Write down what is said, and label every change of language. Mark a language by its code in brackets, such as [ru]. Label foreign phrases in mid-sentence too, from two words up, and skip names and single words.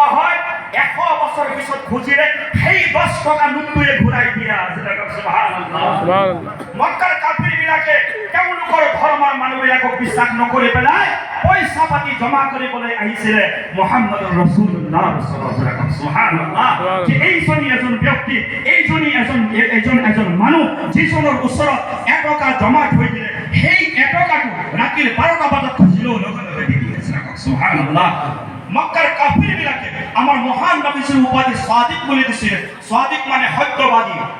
[as] হয় 100 বছৰ পিছত খুজিলে সেই 10 টকা নোটটোৱে ঘূৰাই দিয়া সুবহানাল্লাহ মক্কাৰ কাফিৰবিলাকে তেওঁলোকৰ ধৰ্মৰ মানুহবিলাকক বিশ্বাস নকৰি পেলাই পইচা পাতি জমা কৰিবলৈ আহিছিলে [ar] محمد رسول الله صلى الله عليه وسلم [as] সুবহানাল্লাহ যে এইজনী এজন ব্যক্তি এইজনী এজন মানুহ যিজনৰ ওচৰত 1 টকা জমা থৈ দিলে সেই 1 টকাটো ৰাতিৰ 12টা বজাত খুজিলেও লগে লগে দি দিয়ে সুবহানাল্লাহ মক্কাৰ কাফিৰবিলাকে আমাৰ মহান নবীৰ উপাধি সাদিক বুলি দিছিলে সাদিক মানে সত্যবাদী